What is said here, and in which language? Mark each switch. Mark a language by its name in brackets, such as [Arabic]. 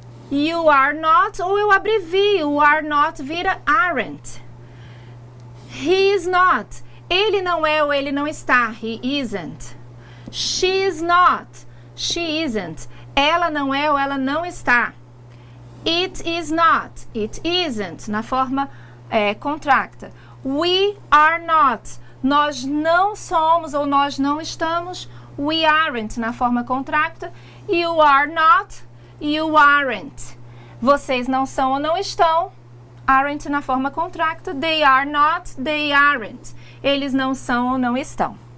[English] You are not, [Portuguese] ou eu abrevio, o [English] are not [Portuguese] vira [English] aren't. He is not, [Portuguese] ele não é ou ele não está, [English] he isn't. She is not, she isn't. [Portuguese] Ela não é ou ela não está. [English] It is not, it isn't, [Portuguese] na forma contracta. [English] We are not, [Portuguese] nós não somos ou nós não estamos. [English] We aren't, [Portuguese] na forma contracta. [English] You are not, you aren't. [Portuguese] Vocês não são ou não estão. Aren't na forma contracta. [English] They are not, they aren't. [Portuguese] Eles não são ou não estão.